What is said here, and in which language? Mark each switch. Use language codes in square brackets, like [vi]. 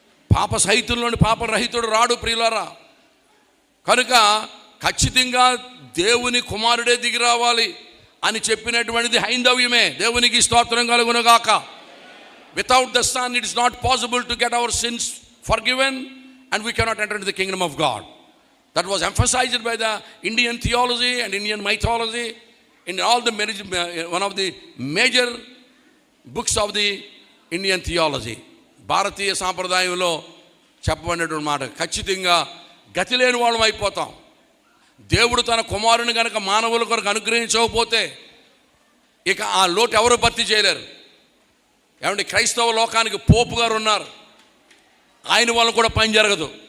[te] పాప సహితుల్లోని పాపరహితుడు రాడు ప్రియులారా. కనుక ఖచ్చితంగా దేవుని కుమారుడే దిగి రావాలి అని చెప్పినటువంటిది హైందవ్యమే. దేవునికి స్తోత్రం కలుగునుగాక. [en] Without the son it is not possible to get our sins forgiven and we cannot enter into the kingdom of God. That was emphasized by the Indian theology and Indian mythology in all the one of the major books of the Indian theology. [te] భారతీయ సాంప్రదాయంలో చెప్పబడినటువంటి మాట. ఖచ్చితంగా గతి లేని వాళ్ళం అయిపోతాం. దేవుడు తన కుమారుని కనుక మానవుల కొరకు అనుగ్రహించకపోతే ఇక ఆ లోటు ఎవరు భర్తీ చేయలేరు. ఏమంటే క్రైస్తవ లోకానికి పోపు గారు ఉన్నారు, ఆయన వల్ల కూడా పని జరగదు.